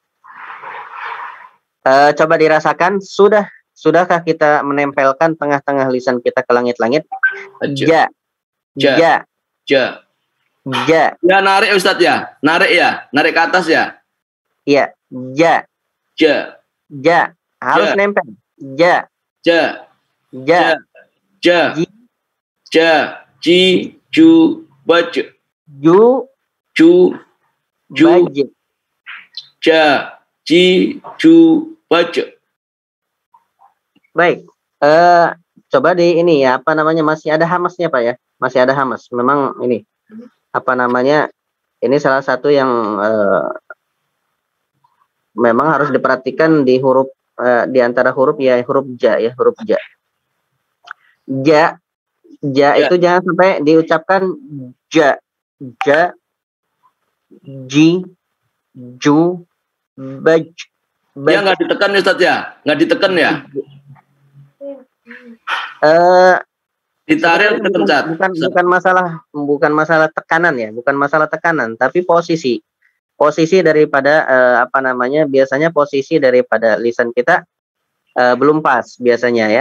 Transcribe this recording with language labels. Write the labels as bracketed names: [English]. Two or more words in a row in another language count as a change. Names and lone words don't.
[Indonesian] Coba dirasakan, sudahkah kita menempelkan tengah-tengah lisan kita ke langit-langit? [Arabic] Ja. [Indonesian] Ya, narik Ustadz ya. Narik ke atas ya. Iya, ja. Harus nempel. [Arabic] Ja. Ja, ji, ju, baj. Ju, Ju, ju, baj. ja, ji, ju, baj. [Indonesian] Baik. Coba di ini ya, apa namanya, masih ada hamasnya Pak ya? Masih ada hamas. Memang ini apa namanya? Ini salah satu yang memang harus diperhatikan di huruf di antara huruf ya, huruf ja ya, huruf ja. Ja, ja itu jangan sampai diucapkan [Arabic] ja, ja, ji, ju, baj. [Indonesian] Ya nggak ditekan ya Ustaz ya? Nggak ditekan ya? Ditarik ditekan Ustaz. Bukan masalah tekanan ya, bukan masalah tekanan, tapi posisi daripada apa namanya, biasanya posisi daripada lisan kita belum pas biasanya ya.